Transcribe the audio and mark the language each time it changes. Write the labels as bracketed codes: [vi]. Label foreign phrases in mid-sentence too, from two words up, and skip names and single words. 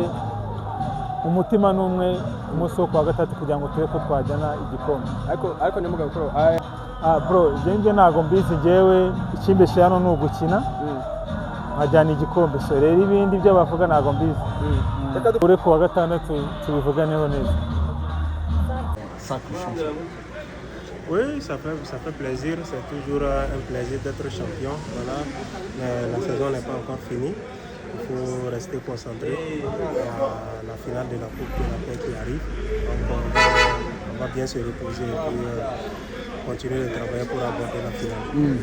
[rw] Umutima n'umwe umunsi wo kwa gatatu kugira ngo tube ko twajyana igikombe. Ariko ni mugabo pro bro, njye ntabwo mbizi, njyewe ikimbeshe hano ni ugukina nkajyana igikombe. So rero ibindi byo bavuga ntabwo mbizi. Ure ku wa gatandatu tubivuganeho neza. [fr] Oui, ça fait plaisir, c'est toujours un plaisir d'être champion. Voilà. Mais la saison n'est pas encore finie. Il faut rester concentré à la finale de la Coupe de la Paix qui arrive. Donc on va bien se reposer et puis continuer de travailler pour aborder la finale.